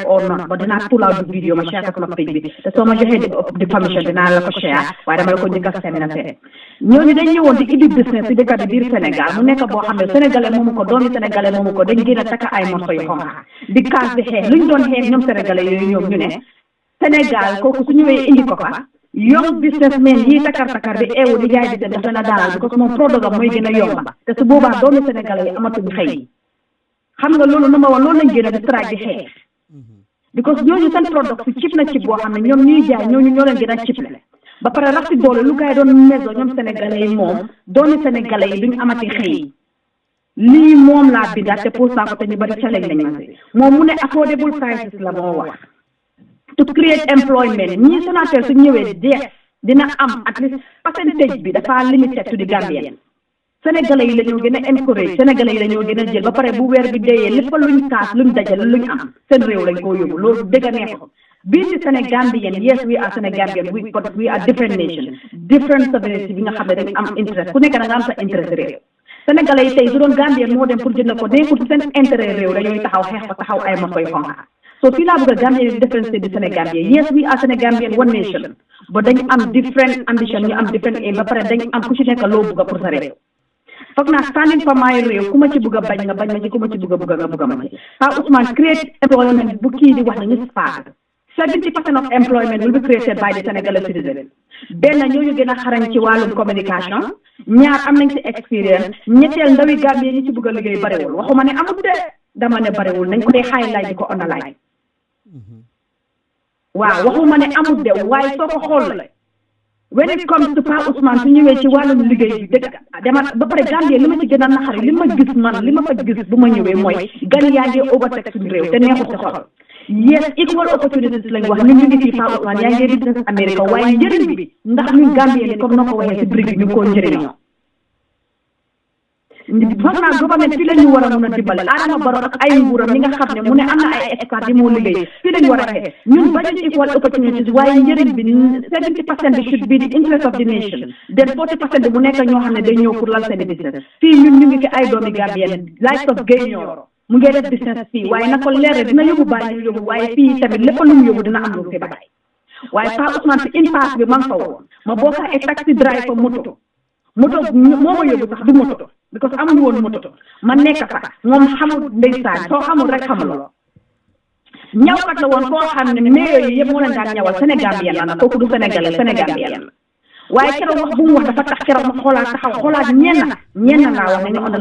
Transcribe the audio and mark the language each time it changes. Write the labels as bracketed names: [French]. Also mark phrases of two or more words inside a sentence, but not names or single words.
[English] or not [Wolof] ba dinaa [English] pull out [Wolof] vidéo ma share ko sama page bi te soo ma joxee di permission dinaa la ko share waaye dama la ko njëkk a seen na seet ñooñu dañ ñëwoon di ibbi business si dëkk bi biir Sénégal mu nekk boo xam ne sénégalais moomu ko doomi sénégalais moomu ko dañ gën a takk ay morso yu xonq di kaas di xeex luñ doon xeex ñoom sénégalais yooyu ñoom ñu ne Sénégal kooku su ñëwee indi ko fa [English] young businessmen [Wolof] yi takar bi eewu di jaay di seen dafa na daal because moom produit am mooy gën a yomba te su boobaa doomi sénégalais yi amatuñ xëy xam nga loolu [English] number one [Wolof] loolu lañ gën a di strike di xeex because ñooñu seen produit si chip na chip boo xam ne ñoom ñuy jaay ñooñu ñoo leen gën a chip le ba pare rax si doole lu gars yi doon meso ñoom sénégalais yi moom doomi sénégalais yi duñ amati xëy lii moom laa bindaat te pour ko te ñu bari challenge lañ ma si moom mu ne [English] affordable prices [Wolof] la moo wax [English] to create employment [Wolof] ñii Sonatel su ñëwee dina am [English] at least percentage [Wolof] bi dafa [English] limited to the Gambian [Wolof] sénégalais yi la ñoo gën a encourage sénégalais yi la ñoo gën a jël ba pare bu weer bi deeyee lépp luñ kaas luñ dajale luñ am seen réew lañ koo yóbbu loolu dëgg a neexul bii di Sénégambien [English] yes we are Sénégambien but we are different nation different sovereignty [Wolof] bi nga xam ne dañ am interest ku nekk da nga am sa interest réew sénégalais yi tey su doon Gambien moo dem pour jënd ko nekkul seen intérêt réew dañooy taxaw xeex ba taxaw ay ma koy xonqa so fii laa bëgg a Gambien yi difference di Sénégambien [English] yes we are Sénégambien one nation [Wolof] ba dañ am [English] different ambition [Wolof] ñu am [English] different aim [Wolof] ba pare dañ am ku ci nekk loo bëgg pour sa réew foog naa [English] standing for my [Wolof] réew ku ma ci bëgg a bañ nga bañ ma ci ku ma ci bëgg a nga bëgg ma ci Paa Ousmane [English] create employment [Wolof] bu kii di wax ne ñu spaag [English] 70% of employment will be created by the Senegalese citizen [Wolof] benn ñooñu gën a xarañ ci wàllum communication ñaar am nañ ci expérience ñetteel ndawi Gambie ñi ci bëgg a liggéey barewul waxuma ne amul de dama ne barewul nañ ko dee highlight di ko underline waaw waxuma ne amul de waaye soo ko xool la [English] when it comes to [Wolof] Paa Ousmane su ñëwee ci wàllum liggéey bi dëgg dama ba pare Gambie li ma ci gën a naxari li ma gis man li ma fa gis bu ma ñëwee mooy gan yaa ngi overtake suñu réew te neexut ci xol [English] yes equal opportunities [Wolof] lañ wax ñun ñu ngi fii Paa Ousmane yaa ngi business America waaye njëriñ bi ndax ñun Gambie ni comme noo ko waxee si brique bi ñu ngi koo njëriñoo foog naa gouvernement fii la ñu war a mun a dimbale Adama Barrow ak ay nguuram ñi nga xam ne mu ne am na ay experts yi moo liggéey fii la ñu war a xeex ñun budget [English] equal opportunities [Wolof] waaye njëriñ bi 70% bi [English] should be the interest of the nation [Wolof] then 40% bi mu nekk ñoo xam ne day ñëw pour lal seen business fii ñun ñu ngi fi ay doomi Gambien [English] likes of [Wolof] Guèye Nioro mu ngi def business fii waaye na ko leer dina yóbbu bàyyi ñu yóbbu waaye fii tamit lépp lu mu yóbbu dina am lu fi bàyyi waaye Pa Ousmane si impasse bi man fa woon ma bokk ay [English] taxi driver [Wolof] moto moo ma yóbbu sax du moto because amuñu woon moto ma nekk fa moom xamul ndeysaan soo xamul rek xamuloo ñawkat la woon koo xam ne maire yi yëpp moo leen daan ñawal Sénégambien la nag kooku du Sénégalais Sénégambien la waaye keroog wax bu mu wax dafa tax keroog ma xoolaat ñenn laa wax ne ñu on